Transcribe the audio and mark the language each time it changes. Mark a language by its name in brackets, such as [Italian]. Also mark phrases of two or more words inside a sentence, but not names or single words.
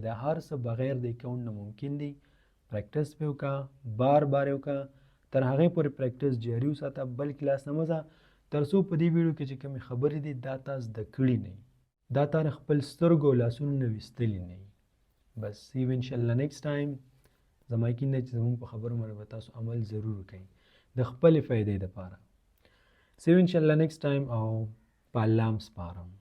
[Pashto] دا هر څه بغیر د اکاونټ نه ممکن دی. پریکټس پې وکړه بار بار یې وکړه تر هغې پورې پریکټس جاري وساته بل کلاس نه مه ځه تر څو په دې ویډیو کې چې کومې خبرې دي دا تا زده کړي نه وي دا تا د خپل سترګو او لاسونو نه ویستلي نه وي. [English] بس see you inshallah next time. [Pashto] زما یقین دی چې زموږ په خبرو باندې به تاسو عمل ضرور کوئ د خپلې فایدې دپاره. [English] See you inshallah next time [Pashto] او په الله م سپارم.